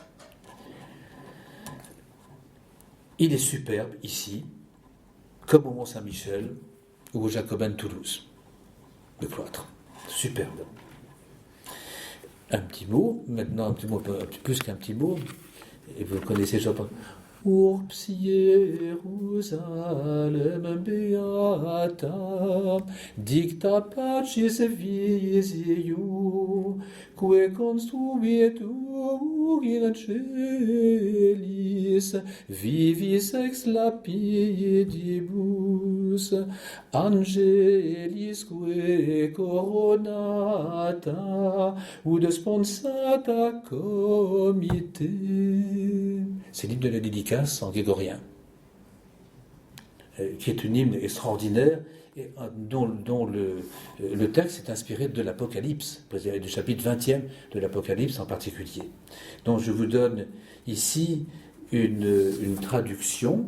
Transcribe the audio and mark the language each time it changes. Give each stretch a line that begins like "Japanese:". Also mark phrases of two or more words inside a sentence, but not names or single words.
French: Il est superbe ici, comme au Mont-Saint-Michel ou au Jacobin de Toulouse. Le cloître, superbe. Un petit mot, maintenant un petit mot, plus qu'un petit mot, et vous connaissez, je pense.
Latin: Urbs Jerusalem beata, dicta pacis visiu, que construitur in celis, vivis ex lapidibus, angelis que coronata, ud sponsata comite.
French: C'est l'hymne de la dédicace en grégorien, qui est une hymne extraordinaire et dont le texte est inspiré de l'Apocalypse, du chapitre 20e de l'Apocalypse en particulier. Donc je vous donne ici une traduction.